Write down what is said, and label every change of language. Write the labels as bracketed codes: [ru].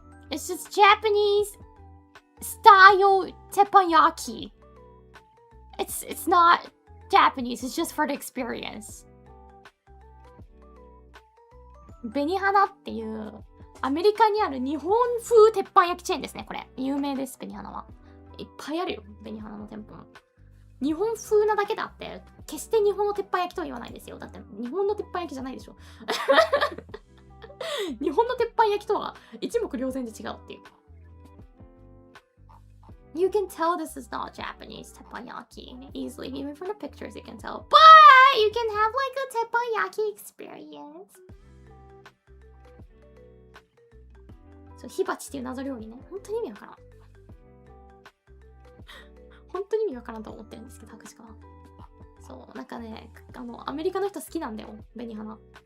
[en] It's just Japanese style teppanyaki. It's not Japanese. It's just for the experience. [ja] 紅花っていうアメリカにある日本風鉄板焼きチェーンですね。これ有名です。紅花はいっぱいあるよ。紅花の店舗も日本風なだけであって決して日本の鉄板焼きとは言わないですよ。だって日本の鉄板焼きじゃないでしょ。日本の鉄板焼きとは一目瞭然で違うっていう。 [en] You can tell this is not Japanese teppanyaki easily, even from the pictures you can tell. But you can have like a teppanyaki experience. [ja] そう、火鉢っていう謎料理ね。本当に意味わからん。本当に意味わからんと思ってるんですけど、確か。そう、なんかね、アメリカの人好きなんだよ、紅花。